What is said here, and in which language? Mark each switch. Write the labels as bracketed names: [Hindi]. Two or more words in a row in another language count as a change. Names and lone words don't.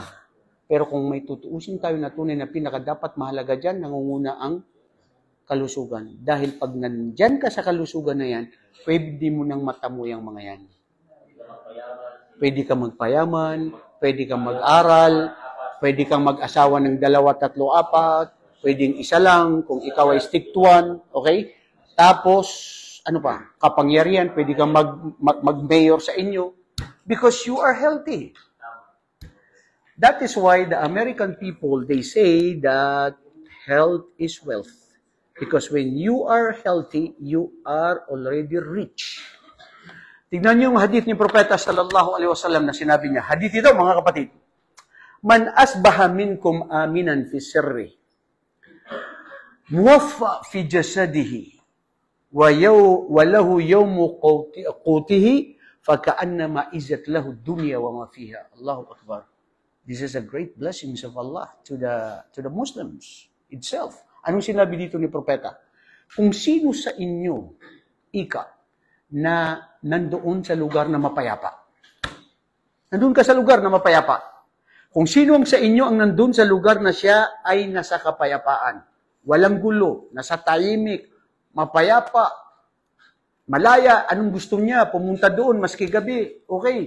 [Filipino] Pero kung may tutuusin tayo na tunay na pinakadapat mahalaga dyan, nangunguna ang kalusugan. Dahil pag nandyan ka sa kalusugan na yan, pwede mo nang matamo yung mga yan. Pwede kang magpayaman, pwede kang mag-aral, pwede kang mag-asawa ng 2, 3, 4, pwedeng isa lang kung ikaw ay [English] stick to one, [Filipino] okay? Tapos, ano pa, kapangyarihan, pwede kang mag-mayor sa inyo [English] because you are healthy. That is why the American people, they say that health is wealth. Because when you are healthy, you are already rich. [Filipino] Tignan niyo yung hadith ni Propeta [Arabic] صلى الله عليه وسلم [Filipino] na sinabi niya. Hadith ito, mga kapatid. [Arabic] من أصبح منكم آمنا في سربه، معافى في جسده، وله يوم قوته، فكأنما حيزت له الدنيا وما فيها. الله أكبر. [English] This is a great blessings of Allah to the Muslims itself. [Filipino] Anong sinabi dito ni Propeta? Kung sino sa inyo, na nandoon sa lugar na mapayapa. Nandoon ka sa lugar na mapayapa. Kung sino ang sa inyo ang nandoon sa lugar na siya ay nasa kapayapaan. Walang gulo, nasa tahimik, mapayapa, malaya, anong gusto niya, pumunta doon maski gabi, okay.